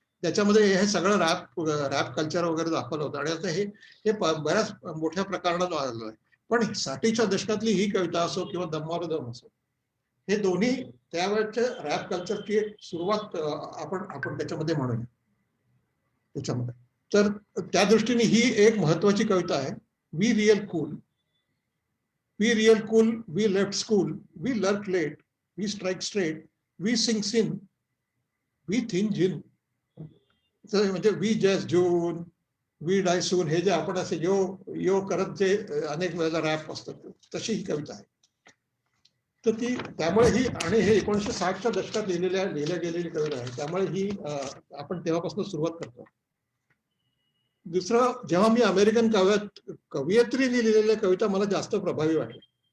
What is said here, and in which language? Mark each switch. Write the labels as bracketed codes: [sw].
[mr] त्याच्यामध्ये हे सगळं रॅप कल्चर वगैरे दाखवलं होतं आणि आता हे हे बऱ्याच मोठ्या प्रकारानं आलेलं आहे. पण साठीच्या दशकातली ही कविता असो किंवा दम्मार दम असो, हे दोन्ही त्यावेळेच्या रॅप कल्चरची एक सुरुवात आपण आपण त्याच्यामध्ये म्हणूया त्याच्यामध्ये. तर त्या दृष्टीने ही एक महत्वाची कविता आहे. [en] We real cool, we real cool, we left school, we lurk late, we strike straight, we sing sin, we thin gin. [mr] म्हणजे [en] we just June, we die soon, [mr] हे जे आपण असे यो यो करत जे अनेक वेळेला रॅप असतात, तशी ही कविता आहे. तर ती त्यामुळे ही, आणि हे 1960च्या दशकात लिहिल्या गेलेली कविता आहे. त्यामुळे ही आपण तेव्हापासून सुरुवात करतो. दुसरं, जेव्हा मी अमेरिकन कवयित्रीने लिहिलेल्या कविता मला जास्त प्रभावी वाटल्या.